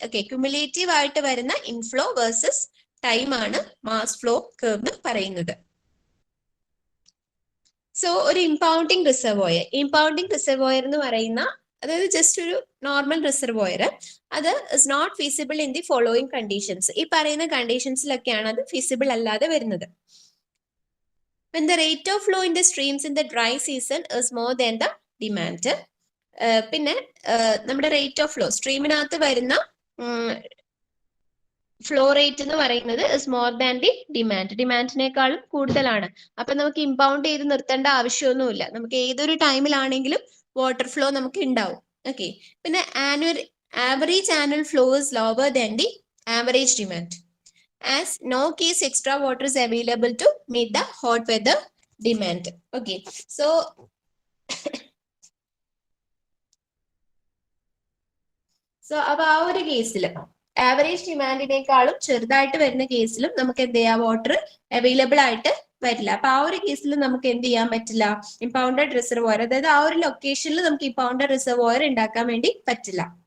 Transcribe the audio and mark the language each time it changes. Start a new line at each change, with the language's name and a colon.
Malayalam: Okay, cumulative ആയിട്ട് വരുന്ന inflow versus time ആണ് മാസ് ഫ്ലോ കർവ് എന്ന് പറയുന്നത്. സോ ഒരു ഇമ്പൗണ്ടിങ് റിസർവോയർ എന്ന് പറയുന്ന, അതായത് ജസ്റ്റ് ഒരു നോർമൽ റിസർവോയർ, അത്
English: Is not feasible in the following conditions.
Malayalam: ഈ പറയുന്ന കണ്ടീഷൻസിലൊക്കെയാണ് അത് ഫീസിബിൾ അല്ലാതെ വരുന്നത്.
English: When the rate of flow in the streams in the dry season is more than the demand.
Malayalam: പിന്നെ നമ്മുടെ റേറ്റ് ഓഫ് ഫ്ലോ, സ്ട്രീമിനകത്ത് വരുന്ന ഫ്ലോ റേറ്റ് എന്ന് പറയുന്നത്
English: is more than the
Malayalam: ഡിമാൻഡിനേക്കാളും കൂടുതലാണ്. അപ്പൊ നമുക്ക് ഇമ്പൗണ്ട് ചെയ്ത് നിർത്തേണ്ട ആവശ്യമൊന്നുമില്ല. നമുക്ക് ഏതൊരു ടൈമിലാണെങ്കിലും വാട്ടർ ഫ്ലോ നമുക്ക് ഉണ്ടാവും.
English: Okay, പിന്നെ average annual flow is lower than the average demand as no case extra water is available to meet the hot weather demand.
Malayalam: Okay, so അപ്പൊ ആ ഒരു കേസിൽ ആവറേജ് ഡിമാൻഡിനേക്കാളും ചെറുതായിട്ട് വരുന്ന കേസിലും നമുക്ക് എന്ത് ചെയ്യാം, വാട്ടർ അവൈലബിൾ ആയിട്ട് വരില്ല. അപ്പൊ ആ ഒരു കേസിൽ നമുക്ക് എന്ത് ചെയ്യാൻ പറ്റില്ല, ഇമ്പൗണ്ടഡ് റിസർവോയർ, അതായത് ആ ഒരു ലൊക്കേഷനിൽ നമുക്ക് ഇമ്പൗണ്ടഡ് റിസർവോയർ ഉണ്ടാക്കാൻ വേണ്ടി പറ്റില്ല.